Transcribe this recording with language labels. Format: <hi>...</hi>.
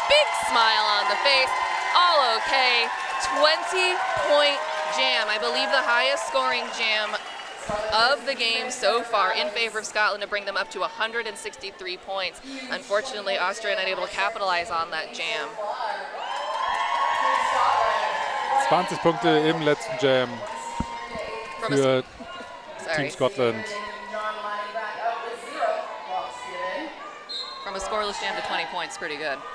<en>Big smile on the face. All okay. 20-point jam. I believe the highest scoring jam of the game so far in favor of Scotland to bring them up to 163 points. Unfortunately, Austria not able to capitalize on that jam.</en> <de>20 Punkte im letzten Jam für Team Scotland.</de> <en>From a scoreless jam to 20 points, pretty good.</en>